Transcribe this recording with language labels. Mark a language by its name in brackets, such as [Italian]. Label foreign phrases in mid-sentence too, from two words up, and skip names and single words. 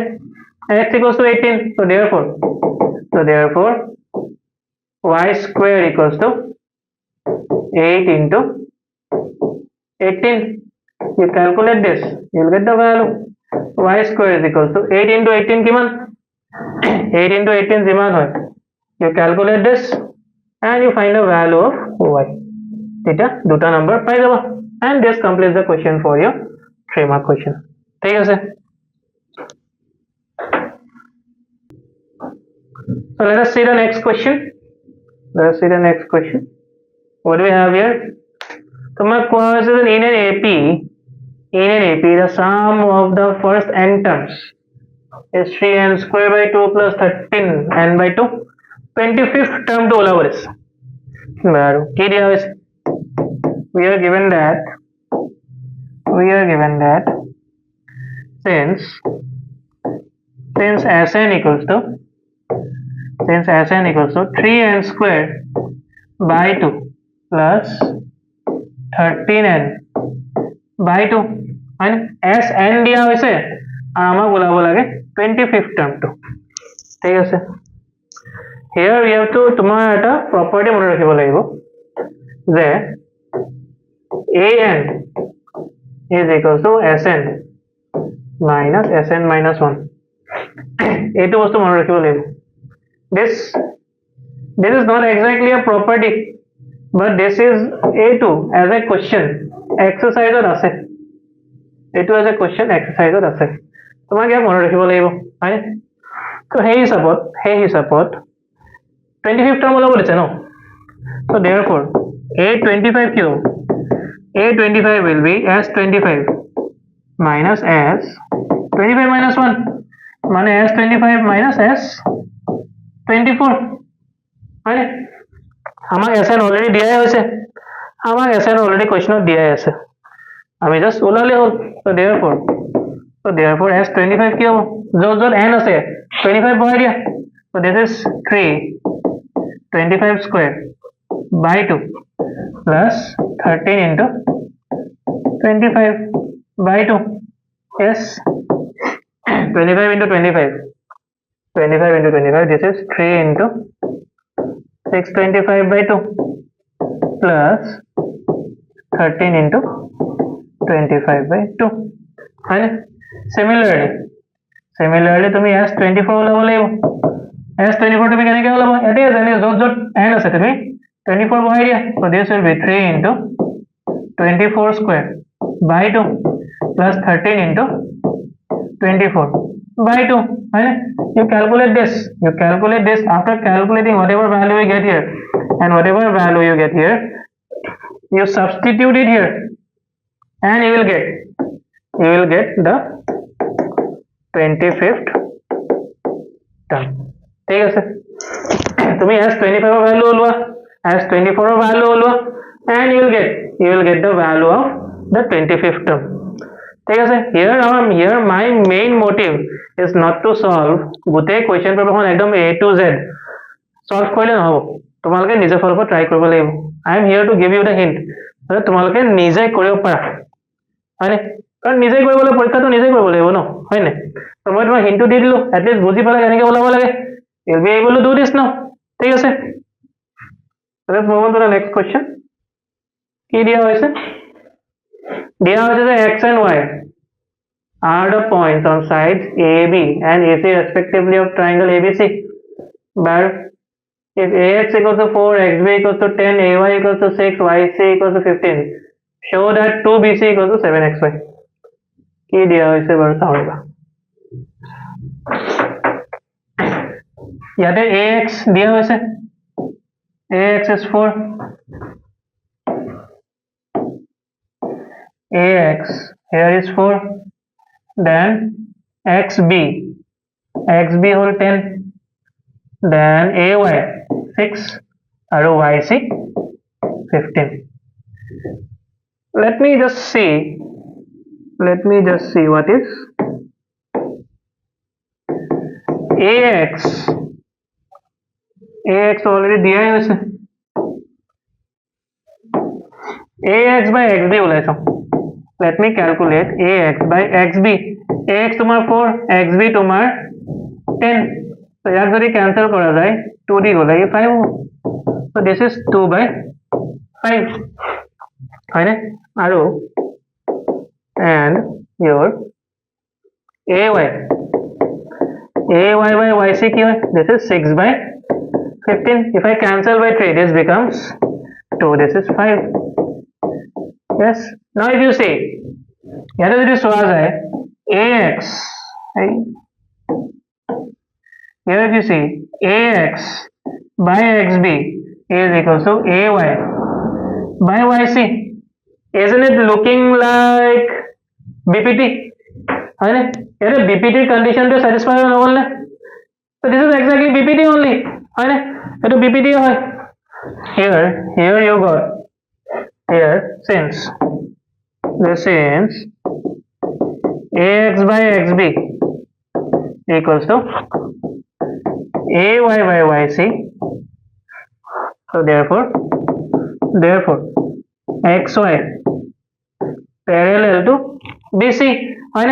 [English] X equals to 18, so therefore y square equals to 8 into 18. You calculate this, you will get the value y square is equals to 8 into 18 [Assamese] কিমান 8 into 18 যিমান হয়, [English] you calculate this and you find the value of y, [Assamese] তেতিয়া দুটা number পাই যাবা, [English] and this completes the question for your 3 mark question, [Assamese] ঠিক আছে। [English] So let us see the next question. What do we have here? [Assamese] তোমাক কোৱা হৈছে যে [English] in an AP the sum of the first n terms is 3n square by 2 plus 13n by 2, 25th term [Assamese] to ওলাব দিছে, বাৰু কি দিয়া হৈছে, [English] we are given that since Sn equals to 3n square by 2 plus 13n by 2 and Sn [Assamese] দিয়া হৈছে আৰু আমাক ওলাব লাগে [English] 25th term to, [Assamese] ঠিক আছে। [English] here we have to [Assamese] তোমাৰ এটা property মনত ৰাখিব লাগিব যে [English] an is equals to Sn minus 1, [Assamese] এইটো বস্তু মনত ৰাখিব লাগিব। [English] This is not exactly a property, but this is A2 as a question exercise আছে, A2 as a question exercise আছে, [Assamese] তোমাক ইয়াক মনত ৰাখিব লাগিব, হয়। তো সেই হিচাপত 25th term ওলাব দিছে ন, [English] so therefore [Assamese] A25 কি হ'ব, [English] A25 will be S25 minus S25 minus 1 মানে S25 minus S24, হয়। [Assamese] আমাক Sn অলৰেডি দিয়াই হৈছে, আমাক Sn অলৰেডি কোৱেশ্চনত দিয়াই আছে, আমি জাস্ট ওলালে হ'ল, [English] so therefore [Assamese] S25 কি হ'ব, য'ত n আছে 25 বহাই দিয়া, [English] so this is 3 25 square by 2 plus 13 into 25 by 2, Yes. 25 into 25. 25 into 25. This is 3 into 625 by 2 plus 13 into 25 by 2. Right? Similarly [Assamese] তুমি S24 ওলাব লাগিব। S24 তুমি কেনেকৈ ওলাব? এটাই আছে, য'ত য'ত n আছে তুমি 24 বহাই দিয়া। [English] So this will be 3 into 24 square by 2 plus 13 into 24 by 2. Right? You calculate this. After calculating whatever value you get here and whatever value you get here, you substitute it here and you will get the 25th term. [Assamese] ঠিক আছে, তুমি S25 ৰ value ওলোৱা, S24 ৰ value ওলোৱা, [English] and you will get the value of the 25th term. [Assamese] ঠিক আছে, [English] here my main motive is not to solve [Assamese] গোটেই question paperখন একদম [English] A to Z [Assamese] solve কৰিলে নহ'ব, তোমালোকে নিজে ফলপ ট্ৰাই কৰিব লাগিব। [English] I am here to give you the hint, [Assamese] তোমালোকে নিজে কৰিব পাৰা, হয়নে? কাৰণ নিজে কৰিবলৈ পৰীক্ষাটো নিজে কৰিব লাগিব ন, হয়নে? তো মই তোমাক হিণ্টটো দি দিলোঁ, এটলিষ্ট বুজি পালে কেনেকৈ ওলাব লাগে। [English] You'll be able to do this now. [Assamese] ঠিক আছে, [English] let's move on to the next question. [Assamese] কি দিয়া হৈছে? দিয়া হৈছে যে [English] x and y are the points on sides AB and AC respectively of triangle ABC. But if AX equals to 4, XB equals to 10, AY equals to 6, YC equals to 15, show that 2BC equals to 7XY. [Assamese] কি দিয়া হৈছে বাৰু চাওঁবা। ইয়াতে AX দিয়া হৈছে, [English] AX is 4, AX here is 4, then XB whole 10, then AY 6 আৰু YC 15. Let me just see what is AX already [Assamese] দিয়া হৈছে, AX by XB ওলাইছো। [English] Let me calculate AX by XB. [Assamese] AX তোমাৰ 4, XB তোমাৰ 10, so ইয়াক যদি cancel কৰা যায় 2 দি গ'লে 5 হ'ব, [English] so this is 2 by 5, [Assamese] হয়নে? আৰু [English] and your AY by YC [Assamese] কি হয়? [English] This is 6 by 15. If I cancel by 3, this becomes 2, this is 5. Yes, now if you see [Assamese] ইয়াতে যদি চোৱা যায় [English] AX, here if you see AX by XB is equals to AY by YC. Isn't it looking like BPT? [Assamese] হয়নে? ইয়াতে BPT condition to satisfy নহ'ল নে? [English] So this is exactly BPT only, [Assamese] হয়নে? এইটো BPT হয়। [English] Here you got here since AX by XB equals to AY by YC, so therefore XY parallel to BC, হয়নে?